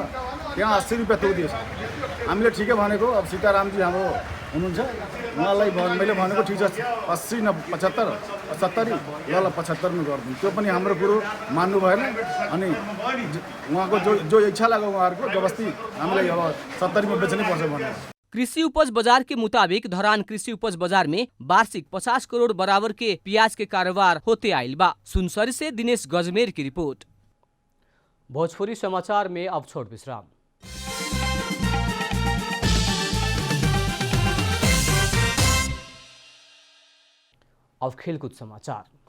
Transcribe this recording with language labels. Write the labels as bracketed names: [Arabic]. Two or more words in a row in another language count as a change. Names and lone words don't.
[Nepali] त्यहाँ 80 रुपियाँ तोकिदिएछ। हामीले ठिकै भनेको, अब सीतारामजी हाम्रो हुनुहुन्छ उहाँलाई मैले भनेको ठिक छ 80 न 75 70 ल 75 मा गरिदिनु, त्यो पनि हाम्रो कुरो मान्नु भएन। अनि उहाँको जो इच्छा लाग्यो उहाँहरूको जबस्ती हामीलाई अब 70 मा बेच्नै पर्छ भनेर। [Bhojpuri] कृषि उपज बाजार के मुताबिक धरान कृषि उपज बाजार में वार्षिक 50 करोड़ बराबर के प्याज के कारोबार होते आइल बा। सुनसरी से दिनेश गजमेर की रिपोर्ट। भोजपुरी समाचार में अब छोट विश्राम। अब खेलकूद समाचार।